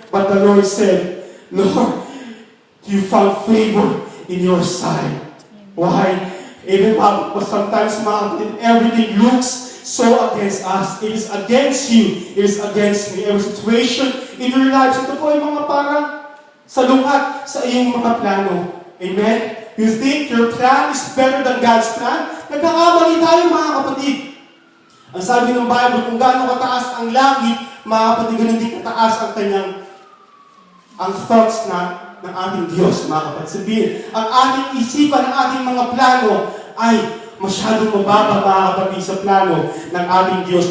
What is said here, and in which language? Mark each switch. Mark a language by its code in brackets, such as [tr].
[en] But the Lord said, Lord, you found favor in your sight. Why? Even sometimes, everything looks so against us. It is against you. It is against me. Every situation in your lives, [tl] ito po ay mga parang salungat sa iyong mga plano. [en] Amen? You think your plan is better than God's plan? [tl] Nagkakamali tayo, mga kapatid. Ang sabi ng Bible, kung gaano kataas ang langit, mga kapatid, ganun din kataas ang thoughts ng ating Diyos, mga kapatid. Sabihin, ang ating isipan, ang ating mga plano ay masyadong mababa, mga kapatid, sa plano ng ating Diyos.